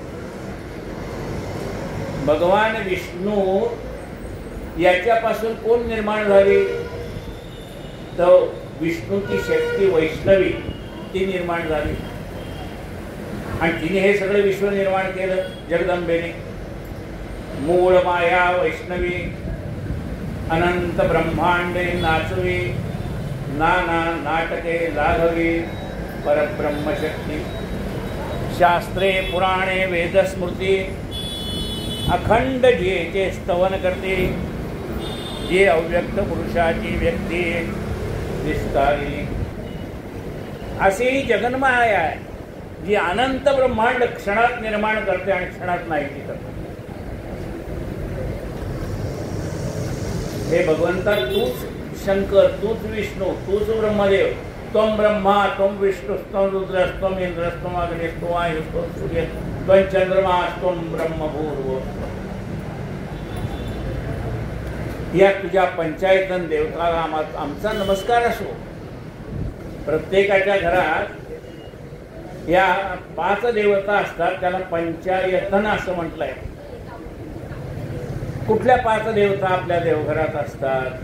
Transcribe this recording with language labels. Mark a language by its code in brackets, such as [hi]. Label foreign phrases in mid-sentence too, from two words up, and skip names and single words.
[mr] भगवान विष्णू याच्यापासून कोण निर्माण झाली? तर विष्णूची शक्ती वैष्णवी ती निर्माण झाली आणि तिने हे सगळे विश्व निर्माण केलं. जगदंबेने मूळ माया वैष्णवी, अनंत ब्रह्मांडे नाचवी, नाना नाटके लाघवी, परब्रह्मशक्ती. शास्त्रे पुराणे वेदस्मृती, अखंड जेचे स्तवन करते. जे अव्यक्त पुरुषाची व्यक्ती विस्तारी अशी ही जगन्माया आहे, जी अनंत ब्रह्मांड क्षणात निर्माण करते आणि क्षणात नाहीशी करते. हे भगवंता तूच शंकर, तूच विष्णू, तूच ब्रह्मदेव. [sa] त्वं ब्रह्मा त्वं विष्णुस्त्वं रुद्रस्त्वं इंद्रस्त्वं अग्निस्त्वं वायुस्त्वं सूर्य त्वं चंद्रमास्त्वं ब्रह्मभूर्भुवः. [mr] या तुझ्या पंचायतन देवताला आमचा नमस्कार असो. प्रत्येकाच्या घरात या 5 देवता असतात, त्याला पंचायतन असं म्हटलंय. कुठल्या 5 देवता आपल्या देवघरात असतात?